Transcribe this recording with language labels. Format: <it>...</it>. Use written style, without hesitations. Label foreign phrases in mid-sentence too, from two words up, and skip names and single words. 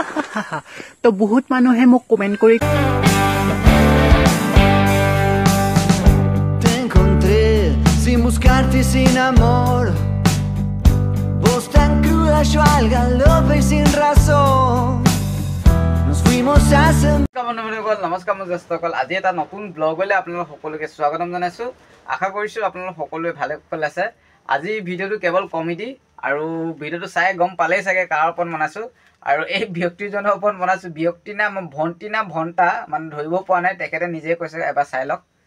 <as>তো বহুত মানুহে মোক কমেন্ট কৰি</as> <es>Te encontré sin buscarte y sin amor. Vos tan cruda, yo al galope y sin razón. Nos fuimos hace</es> <as>নমস্কাৰ মই জ্যেষ্ঠসকল আজি এটা নতুন ব্লগলৈ আপোনালোক সকলোকে স্বাগতম জনাইছোঁ আশা কৰিছোঁ আপোনালোক সকলোৱে ভালে কুশলে আছে আজি ভিডিঅ'টো কেৱল কমেডি আৰু ভিডিঅ'টো চাই গম পালেই চাগে কাৰ ওপৰত বনাইছোঁ আৰু এই ব্যক্তিজনৰ ওপৰত বনাইছোঁ ব্যক্তি নাম ভণ্টি না ভণ্টা মানে ধৰিব পৰা নাই তেখেতে নিজে কৈছে এবাৰ চাই লওক</as>